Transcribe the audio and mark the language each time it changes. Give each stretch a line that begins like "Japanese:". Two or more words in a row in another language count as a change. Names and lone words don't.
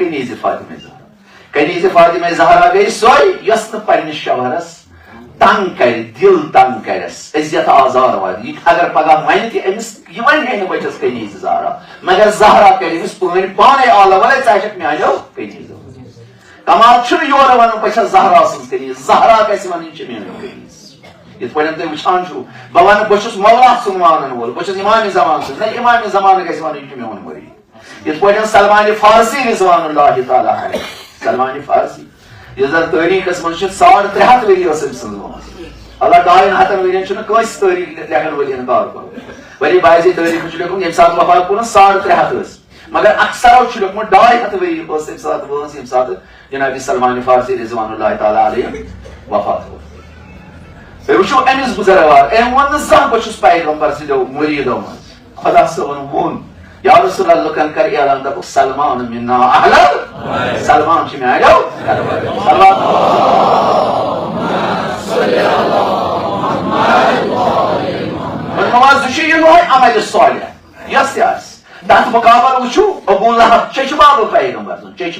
Kashmiri: کنیٖزِ فاطمہ زہرا کنیٖزِ فاطمہ زہرا گٔے سۄے یۄس نہٕ پننِس شوہرس تنگ کر دل تنگ کرس عزت آزار وات یہ اگر پگہ ون تہ امس یہ ون ہے بچس کنیز زہرا مگر زہرا کر امس پانی پانے آلہ ولے ژٕ میانو کنیز کمال چھُنہٕ یورٕ ونُن بہٕ چھس زہرا سٕنٛز کنیز زہرا گژھِ ونٕنۍ چھِ میٲنۍ کنیز یتھ پٲٹھۍ تُہۍ وٕچھان چھُو بہٕ ونہٕ بہٕ چھُس مولا سُنٛد مانن وول بہٕ چھُس امام زمان سُنٛد نہ امام زمان گژھِ ونٕنۍ یہِ چھُ میون مریٖد یتھ پٲٹھۍ سلمان فارسی
Arabic: رضوان اللہ تعالیٰ علیہ
Kashmiri: سلمان فارسی یُس زن تٲریٖخس منٛز چھُ 350 ؤری ٲس أمۍ سٕنٛز وٲنٛس اللہ 200 ؤرین چھُنہٕ کٲنٛسہِ تٲریٖخ لیکھن وٲلٮ۪ن کار کوٚرمُت ولی بعضی تٲریٖخ چھُ لیوٚکھمُت ییٚمہِ ساتہٕ وفات کوٚرُن 350 ٲس مگر اکثرو چھُ لیوٚکھمُت 200 ؤری ٲس تمہِ ساتہٕ وٲنٛس ییٚمہِ ساتہٕ جناب سلمان فارسی
Arabic: رضوان اللہ تعالیٰ علیہ
Kashmiri: وفات کوٚر تُہۍ وٕچھو أمِس گُزروار أمۍ ووٚن نہٕ زانٛہہ بہٕ چھُس پیغمبر سٕنٛدیو مُریٖدو منٛز خۄدا صٲبن ووٚن
Arabic: یا رسول اللہ
Kashmiri: لُکن کر اعلان دوٚپُکھ
Arabic: سلمان منا اہل
Kashmiri: سلمان چھُ میانیو نماز چھُ یِہوے عمل صالح یۄس تہِ آسہِ تتھ مُقابل وٕچھو ابو لہب چچہِ بابہٕ پیغمبر سُنٛد چچہِ